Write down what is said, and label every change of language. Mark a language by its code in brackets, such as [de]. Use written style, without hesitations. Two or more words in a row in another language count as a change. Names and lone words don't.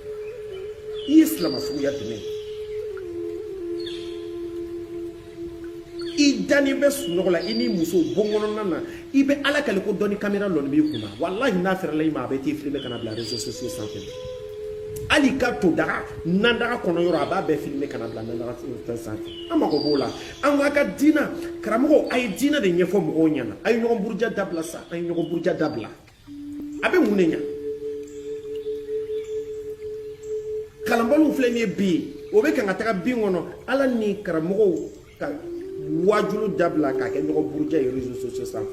[bm] I ye silamɛ suguya jumɛn? I dani bɛ sunɔgɔ la, i ni muso bon kɔnɔna na, i bɛ ala kale ko dɔnni caméra lɔni b'i kunna. Wallahi n'a fɛrɛla i ma a bɛ t'i filmer kana bila [fr] réseaux sociaux [bm] sanfɛ. Hali ka to daga nan daga kɔnɔ yɔrɔ a b'a bɛɛ filmer kana bila nan daga fɛn sanfɛ. An mako b'o la. An ka diina karamɔgɔ a ye diina de ɲɛfɔ mɔgɔw ɲɛna. A ye ɲɔgɔn buruja dabila sa, a ye ɲɔgɔn buruja dabila. A bɛ mun de ɲa? Kalanbaliw filɛ nin ye bi, o bɛ kan ka taga bin kɔnɔ, ala ni karamɔgɔw ka wajulu dabila k'a kɛ ɲɔgɔn buruja ye [fr] réseaux sociaux [bm] sanfɛ.